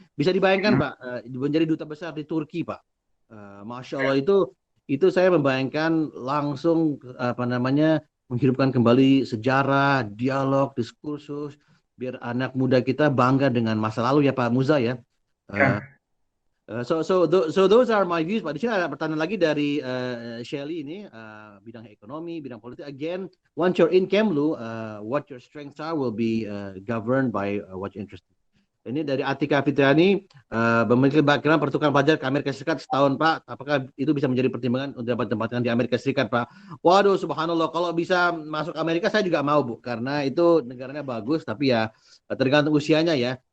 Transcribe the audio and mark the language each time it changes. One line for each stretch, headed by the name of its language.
Indonesian: Bisa dibayangkan Pak, menjadi duta besar di Turki Pak. Masya Allah, itu saya membayangkan langsung menghidupkan kembali sejarah, dialog, diskursus, biar anak muda kita bangga dengan masa lalu ya Pak Muza ya.
English: So those are my views.
Indonesian: Pak, di sini ada pertanyaan lagi dari Shelly ini, bidang ekonomi, bidang politik.
English: Again, once you're in Kemlu, what your strengths are will be governed by what you're interested.
Indonesian: Ini dari Atika Fitriani, memiliki background pertukaran pelajar ke Amerika Serikat setahun Pak. Apakah itu bisa menjadi pertimbangan untuk dapat tempatkan di Amerika Serikat Pak? Waduh, subhanallah, kalau bisa masuk Amerika saya juga mau Bu, karena itu negaranya bagus, tapi ya tergantung usianya ya.